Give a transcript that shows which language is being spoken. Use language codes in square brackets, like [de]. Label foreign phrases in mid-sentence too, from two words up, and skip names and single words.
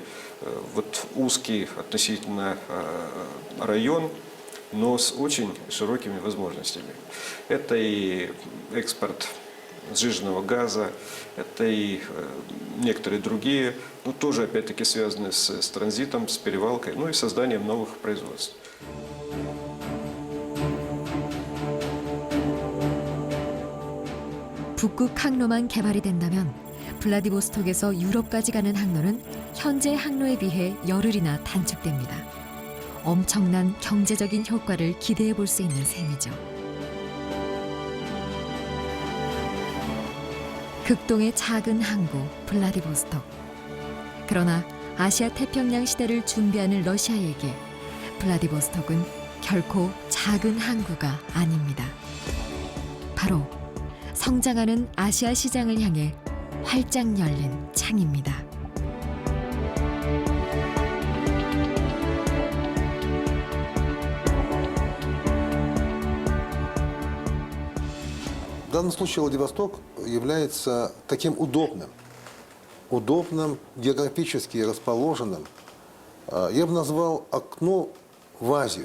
[ru] Вот узкий относительно район, но с очень широкими возможностями. Это и экспорт сжиженного газа, это и некоторые другие, ну тоже опять-таки связаны с транзитом, с перевалкой, ну и созданием новых производств. [ko] 북극 항로만 개발이 된다면 블라디보스톡에서 유럽까지 가는 항로는 현재 항로에 비해 열흘이나 단축됩니다. 엄청난 경제적인 효과를 기대해 볼 수 있는 셈이죠. 극동의 작은 항구 블라디보스톡. 그러나 아시아 태평양 시대를 준비하는 러시아에게 블라디보스톡은 결코 작은 항구가 아닙니다. 바로 성장하는 아시아 시장을 향해 활짝 열린 창입니다. [ru] В данном случае Владивосток является таким удобным, географически расположенным, я бы назвал окно в Азию.